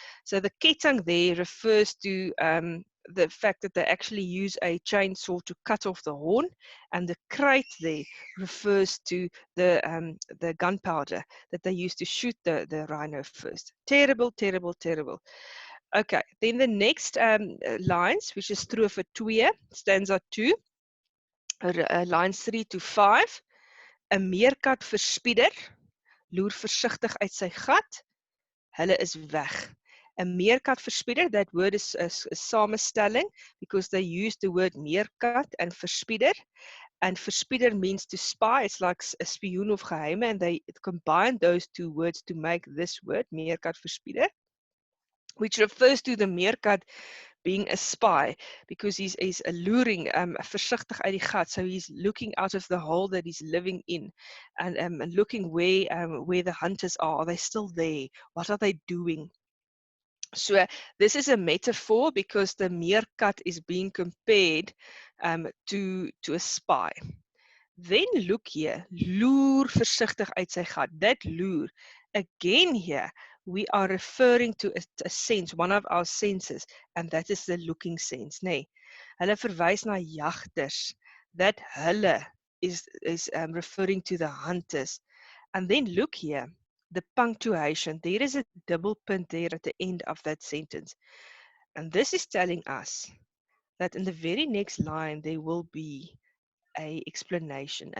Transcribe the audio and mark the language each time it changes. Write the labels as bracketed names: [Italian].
[English] So the ketang there refers to the fact that they actually use a chainsaw to cut off the horn, and the kruit there refers to the gunpowder that they used to shoot the rhino first. Terrible, terrible, terrible. Okay, then the next lines, which is strofe 2, stanza 2, lines 3 to 5. [Afrikaans] 'n meerkat verspieder, loer versigtig uit sy gat, hulle is weg. 'n meerkat verspieder, [English] that word is a samestelling because they use the word meerkat and verspieder. And verspieder means to spy. It's like a [Afrikaans] spioen of geheime, [English] and they combine those two words to make this word, [Afrikaans] meerkat verspieder, [English] which refers to the meerkat being a spy because he's alluring [Afrikaans] versigtig uit die gat. [English] So he's looking out of the hole that he's living in, and looking where the hunters are. Are they still there? What are they doing? So this is a metaphor because the meerkat is being compared to a spy. Then look here, [Afrikaans] loer versigtig uit sy gat. [English] That loer, again here, we are referring to a sense, one of our senses, and that is the looking sense. [Afrikaans] Nee, hulle verwys na jagters. [English] That hulle is referring to the hunters. And then look here, the punctuation. There is a double punt there at the end of that sentence. And this is telling us that in the very next line there will be a explanation.